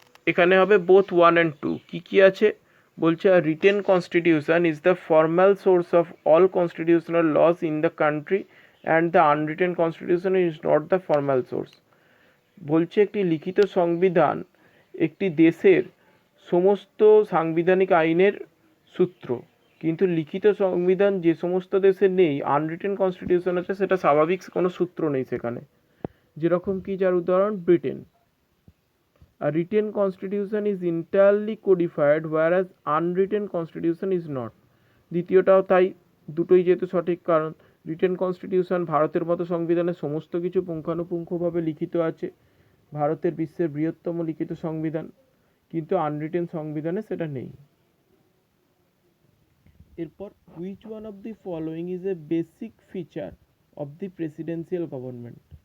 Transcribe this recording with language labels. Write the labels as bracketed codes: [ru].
[bn] এখানে হবে [en] Both 1 and 2। [bn] কী আছে বলছে, [en] a written constitution is the formal source of all constitutional laws in the country and the unwritten constitution is not the formal source, [bn] বলছে একটি লিখিত সংবিধান একটি দেশের সমস্ত সাংবিধানিক আইনের সূত্র, কিন্তু লিখিত সংবিধান যে সমস্ত দেশে নেই, আনরিটেন কনস্টিটিউশন আছে, সেটা স্বাভাবিক কোনো সূত্র নেই সেখানে। যেরকম কি, যার উদাহরণ Britain. [en] A written constitution is entirely codified whereas unwritten constitution is not. [bn] দ্বিতীয়টাও তাই, দুটোই যেহেতু সঠিক, কারণ রিটেন কনস্টিটিউশন ভারতের মতো সংবিধানে সমস্ত কিছু পুঙ্খানুপুঙ্খভাবে লিখিত আছে, ভারতের বিশ্বের বৃহত্তম লিখিত সংবিধান, কিন্তু আনরিটেন সংবিধানে সেটা নেই। এরপর, [en] Which one of the following is a basic feature of the presidential government?